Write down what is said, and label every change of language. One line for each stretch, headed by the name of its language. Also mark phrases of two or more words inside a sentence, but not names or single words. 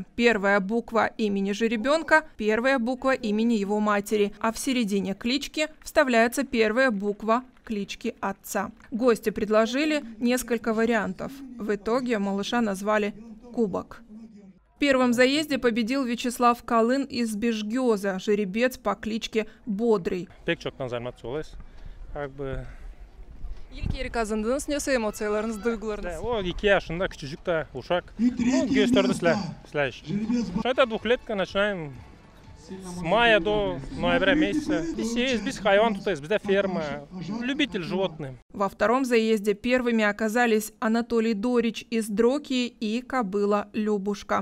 Russian: Первая буква имени жеребенка – первая буква имени его матери, а в середине клички вставляется первая буква клички отца. Гости предложили несколько вариантов. В итоге малыша назвали Кубок. В первом заезде победил Вячеслав Калын из Бежгёза, жеребец по кличке Бодрый.
Gagauz: İlk kazandınız, nasıl emosiyalarınız, duygularınız? O 2 yaşında küçücük de uşak.
Russian: Gösterdi это двухлетка, начинаем с мая до ноября месяца. Здесь без хайван, тут есть, без ферма. Любитель животных. Во втором заезде первыми оказались Анатолий Дорич из Дрокии и кобыла Любушка.